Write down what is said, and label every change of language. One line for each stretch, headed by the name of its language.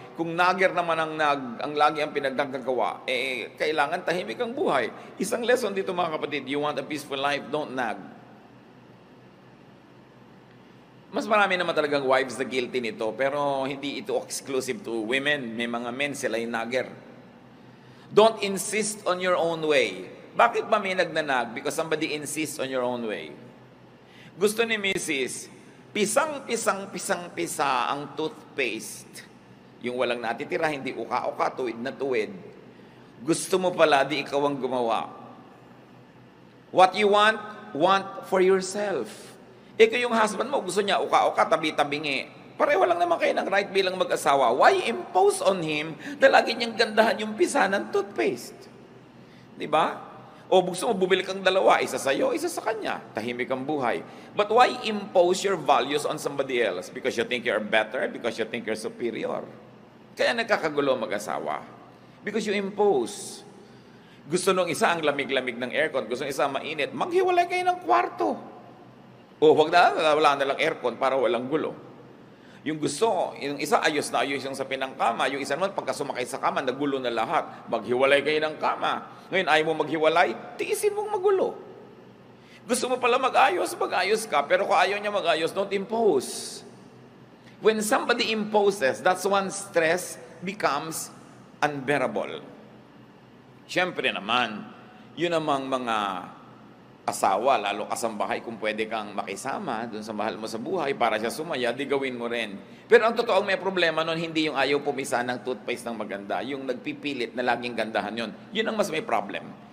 Filipino: Kung nagger naman ang lagi ang pinagdagagawa, kailangan tahimik ang buhay. Isang lesson dito mga kapatid,
English: you want a peaceful life, don't nag.
Filipino: Mas marami naman talagang wives na guilty nito, pero hindi ito
English: exclusive to women.
Filipino: May mga men, sila yung nagger.
English: Don't insist on your own way.
Filipino: Bakit ba may nagnanag?
English: Because somebody insists on your own way.
Filipino: Gusto ni Mrs. Pisang-pisa ang toothpaste. Yung walang natitira, hindi uka-uka, tuwid na tuwid. Gusto mo pala, di ikaw ang gumawa.
English: What you want for yourself.
Filipino: Kung yung husband mo, gusto niya uka-uka, tabi-tabingi. Pareho lang naman kayo ng right bilang mag-asawa.
English: Why impose on him
Filipino: na lagi niyang gandahan yung pisa ng toothpaste? Diba? O gusto mo, bubili kang dalawa, isa sa'yo, isa sa kanya. Tahimik ang buhay.
English: But why impose your values on somebody else? Because you think you're better? Because you think you're superior?
Filipino: Kaya nagkakagulo mag-asawa.
English: Because you impose.
Filipino: Gusto nung isa ang lamig-lamig ng aircon, gusto nung isa mainit, maghiwalay kayo ng kwarto. O wala na lang aircon para walang gulo. Yung gusto, yung isa ayos na ayos yung sa pinangkama, yung isa naman pagka sumakay sa kama, nagulo na lahat. Maghiwalay kayo ng kama. Ngayon, ayaw mo maghiwalay, tiisin mong magulo. Gusto mo pala mag-ayos ka. Pero kung ayaw niya mag-ayos,
English: don't impose. When somebody imposes, that's when stress becomes unbearable.
Filipino: Siyempre naman, yun namang mga asawa, lalo kasambahay, kung pwede kang makisama dun sa mahal mo sa buhay para siya sumaya, di gawin mo rin. Pero ang totoong may problema nun, hindi yung ayaw pumisa ng toothpaste ng maganda, yung nagpipilit na laging gandahan yun. Yun ang mas may problem.